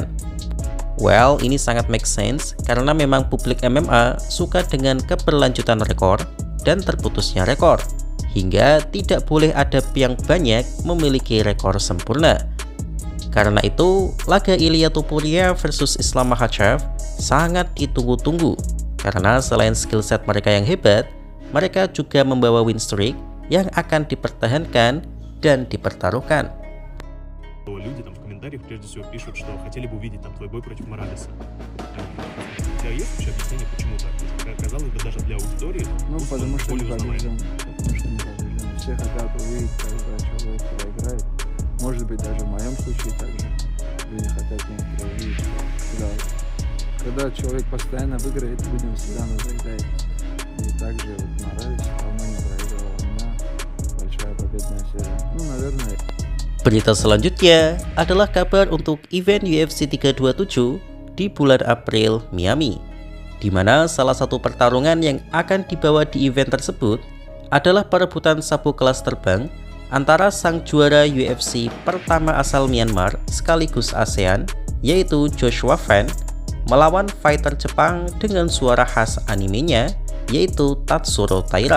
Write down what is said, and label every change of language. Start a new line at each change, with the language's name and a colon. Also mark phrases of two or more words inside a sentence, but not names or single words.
Indonesian: Well, ini sangat
English: make sense
Indonesian: karena memang publik MMA suka dengan keberlanjutan rekor dan terputusnya rekor, hingga tidak boleh ada yang banyak memiliki rekor sempurna. Karena itu, laga Ilia Topuria versus Islam Makhachev sangat ditunggu-tunggu karena selain
English: skill set
Indonesian: mereka yang hebat, mereka juga membawa
English: win streak
Indonesian: yang akan dipertahankan dan dipertaruhkan.
Russian: Люди там в комментариях прежде всего пишут, что хотели бы увидеть там твой бой против Моралеса. У тебя есть вообще объяснение, почему так? Казалось бы, даже для аудитории. Потому что не побежден. Все хотят увидеть, когда человек проиграет. Может быть, даже в моем случае также люди хотят некоторые увидеть, что когда человек постоянно выиграет, людям всегда надоедает. И также Моралес давно не проигрывал, у меня большая победная серия. Наверное.
Indonesian: Berita selanjutnya adalah kabar untuk event UFC 327 di bulan April Miami, di mana salah satu pertarungan yang akan dibawa di event tersebut adalah perebutan sabuk kelas terbang antara sang juara UFC pertama asal Myanmar sekaligus ASEAN, yaitu Joshua Fan, melawan fighter Jepang dengan suara khas animenya, yaitu Tatsuro Taira.